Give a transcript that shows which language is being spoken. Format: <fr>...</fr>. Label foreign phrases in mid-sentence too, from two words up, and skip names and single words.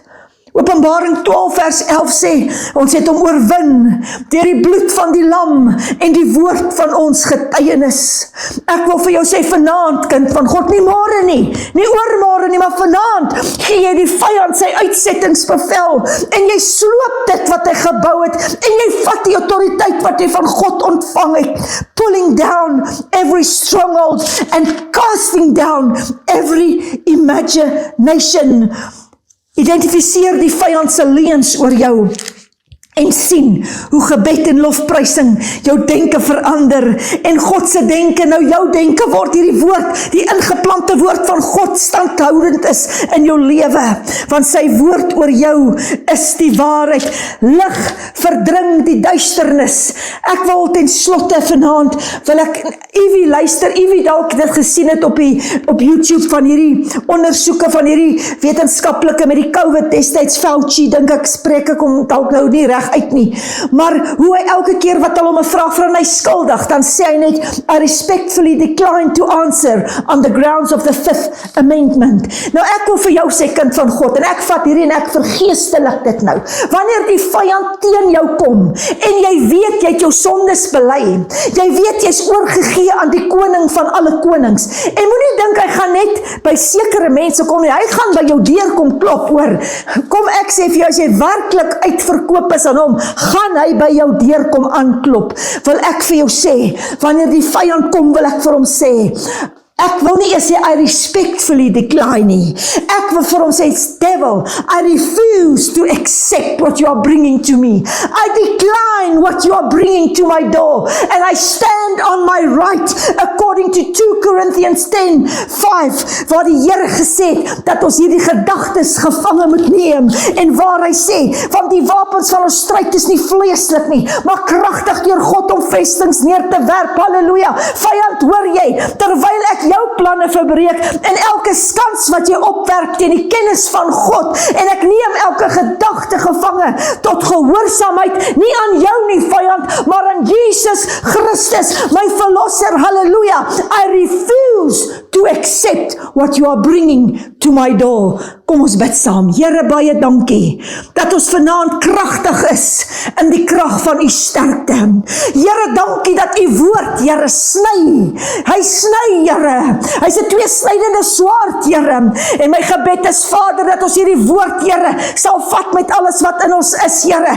<af>Openbaring 12 vers 11 sê, ons het hom oorwin deur die bloed van die lam en die woord van ons getuienis. Ek wil vir jou sê vanaand, kind van God, nie môre nie oormôre nie, maar vanaand gee jy die vyand sy uitsettingsbevel en jy sloop dit wat hy gebou het en jy vat die autoriteit wat jy van God ontvang het,</af> <en>pulling down every stronghold and casting down every imagination.</en> <af>Identifiseer die vyand se leuns oor jou en sien hoe gebed en lofprysing jou denke verander en God se denke nou jou denke word. Hierdie woord, die ingeplante woord van God standhoudend is in jou lewe, want sy woord oor jou is die waarheid. Lig verdring die duisternis. Ek wil ten slotte vanaand, wil ek Ivy luister, Ivy dalk dit gesien het op YouTube van hierdie ondersoeke van hierdie wetenskaplike met die COVID destyds, Fauci, dink ek spreek ek hom dalk nou nie reg uit nie, maar hoe hy elke keer wat hulle hom 'n vraag vra en hy skuldig, dan sê hy net,</af> <en>I respectfully decline to answer on the grounds of the 5th Amendment.</en> <af>Nou ek wil vir jou sê, kind van God, en ek vat hierdie en ek vergeestelik dit nou, wanneer die vyand teen jou kom, en jy weet jy het jou sondes bely, jy weet jy is oorgegee aan die koning van alle konings, en moenie dink hy gaan net by sekere mense kom nie, hy gaan by jou deur kom klop, hoor, kom ek sê vir jou, as jy werklik uitverkoop is aan hom, gaan hy by jou deur kom aanklop. Wil ek vir jou sê, wanneer die vyand kom, wil ek vir hom sê, ek wil nie eers sê,</af> <en>I respectfully decline</en> <af>nie. Ek wil vir hom sê,</af> <en>devil, I refuse to accept what you are bringing to me. I decline what you are bringing to my door. And I stand on my right, according to 2 Corinthians 10:5,</en> <af>waar die Here gesê het, dat ons hierdie gedagtes gevange moet neem. En waar hy sê, want die wapens van ons stryd is nie vleeslik nie, maar kragtig deur God om vestings neer te werp. Halleluja. Vyand, hoor jy, terwyl ek jou planne verbreek en elke skans wat jy opwerp teen die kennis van God, en ek neem elke gedagte gevange tot gehoorsaamheid, nie aan jou nie vyand, maar aan Jesus Christus, my verlosser, halleluja.</af> <en>I refuse to accept what you are bringing to my door.</en> <af>Kom ons bid saam. Here, baie dankie, dat ons vanaand kragtig is in die krag van u sterkte. Here, dankie dat u woord, Here, sny. Hy sny, Here. Hy's 'n tweesnydende swaard, Here. En my gebed is, Vader, dat ons hierdie woord, Here, sal vat met alles wat in ons is, Here.</af>